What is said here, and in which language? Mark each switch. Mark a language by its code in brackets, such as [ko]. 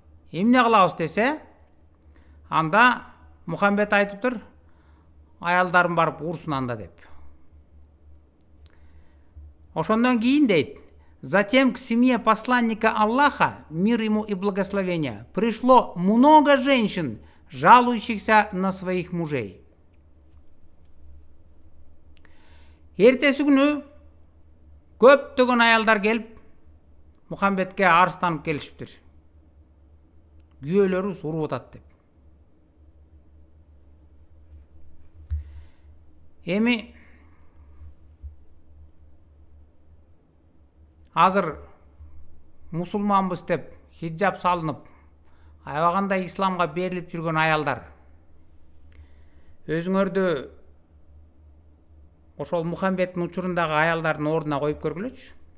[ky] Эмне кылабыз десе, анда Мухаммед айтыптыр, аялдарын барып урсун анда деп. Ошондон кийин дейт, [ru] затем к семье посланника Аллаха, мир ему и благословения, пришло много женщин, жалующихся на своих мужей. [ky] Эртеси күнү көптөгөн аялдар келип Мухаммедке арстанып келишиптир. Күйөөлөрүбүз уруп атат деп. Эми азыр мусулманбыз деп хиджаб салынып, аябагандай исламга берилип жүргөн аялдар өзүңөрдү ошол Мухаммедтин учурундагы аялдардын ордуна коюп көргүлөчү.